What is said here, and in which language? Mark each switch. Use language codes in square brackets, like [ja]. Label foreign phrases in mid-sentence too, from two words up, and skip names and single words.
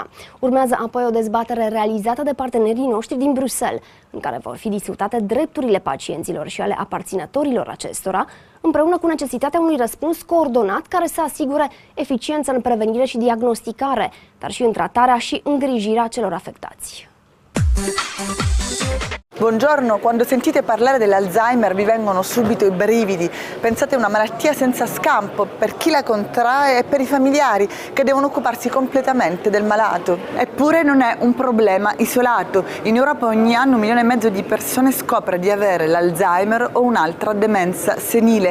[ro] Urmează apoi o dezbatere realizată de partenerii noștri din Bruxelles, în care vor fi discutate drepturile pacienților și ale aparținătorilor acestora, împreună cu necesitatea unui răspuns coordonat care să asigure eficiență în prevenire și diagnosticare, dar și în tratarea și îngrijirea celor afectați. [it] Buongiorno, quando sentite parlare dell'Alzheimer vi vengono subito i brividi. Pensate a una malattia senza scampo per chi la contrae e per i familiari che devono occuparsi completamente del malato. Eppure non è un problema isolato. In Europa ogni anno 1,5 milioni di persone scopre di avere l'Alzheimer o un'altra demenza senile.